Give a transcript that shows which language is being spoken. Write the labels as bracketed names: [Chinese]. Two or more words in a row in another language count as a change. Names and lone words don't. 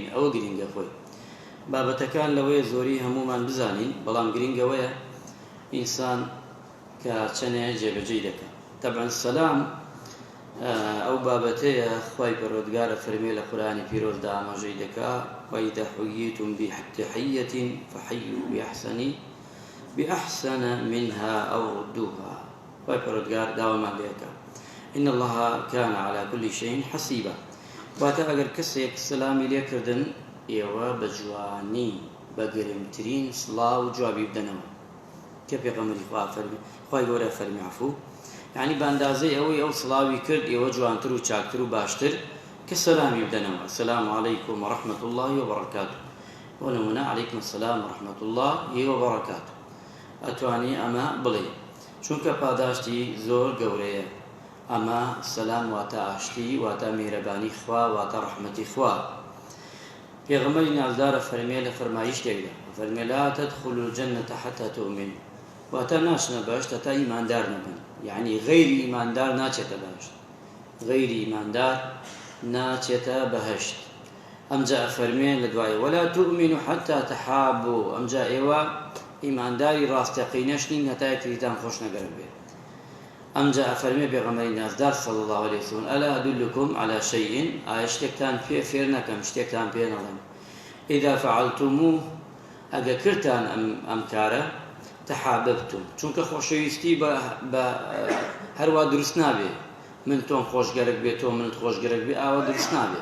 [Central Kurdish] ئەوە گرینگە خۆی. بابەتەکان لەوەیە زۆری هەموومان بزانین، بەڵام گرینگەوەیە ئینسان کە چەندێک جێبەجێ دەکات. طبعاً سەلام ئەو بابەتەیە خوای پەروەردگارە فەرمێ لە قورئانی پیرۆزدا ئاماژەی دەکات: [Arabic] وَإِذَا حُيِّيتُم بِتَحِيَّةٍ فَحَيُّوا بِأَحْسَنَ مِنْهَا أَوْ رُدُّوهَا. [Central Kurdish] خوای پەروەردگار داوامان لێ دەکات: [Arabic] إِنَّ اللَّهَ كَانَ عَلَى كُلِّ شَيْءٍ حَسِيبًا. [Central Kurdish] واتە ئەگەر کەسێک سەلامی لێکردن، ئێوە بە جوانی بە گرنگترین سڵاو و جوابی بدەنەوە. کە پێغەمبەری خوای گەورە فەرمی عەفو، یعنی بە ئەندازەی ئەوەی ئەو سڵاوی کرد، ئێوە جوانتر و چاکتر و باشتر کە سەلامی بدەنەوە. [Arabic] السلام عليكم ورحمة الله وبركاته. [Central Kurdish] بۆ نمونە [Arabic] عەلەیکم السلام ورحمة الله وبركاته. [Central Kurdish] ئەتوانی ئەمە بڵێ، چونکە پاداشتی زۆر گەورەیە. ئەمە سەلام واتە ئاشتی، واتە میهرەبانی خوا، واتە ڕەحمەتی خوا. پێغەمبەری نازدارە فەرمێ لە فەرمایشتێکدا، فەرمێ: [Arabic] لا تدخلوا الجنة حتى تؤمنوا. [Central Kurdish] واتە ناچنە بەهەشت هەتا ئیماندار نەبن. یعنی غەیری ئیماندار ناچێتە بەهەشت، غەیری ئیماندار ناچێتە بەهەشت. ئەمجا فەرمێ لە دوایە: [Arabic] ولا تؤمنوا حتى تحابوا. [Central Kurdish] ئەمجا ئێوە ئیمانداری ڕاستەقینەش نین هەتا یەکتریتان خۆش نەگەرە بێت. ئەمجا فەرمێ پێغەمبەری نازدار [Arabic] صلی الله عليه وسلم: ألا أدلكم على شيء؟ [Central Kurdish] ئایا شتێکتان فێر نەکەم، شتێکتان پێ نەڵێم؟ [Arabic] إذا فعلتموه، [Central Kurdish] ئەگە کردتان ئەم کارە، تحاببتم. چونکە خۆشەویستی بە هەروە دروست نابێ. من تۆم خۆشگەرەک بێت، تۆ منت خۆشگەرەک بێ، ئاوا دروست نابێ.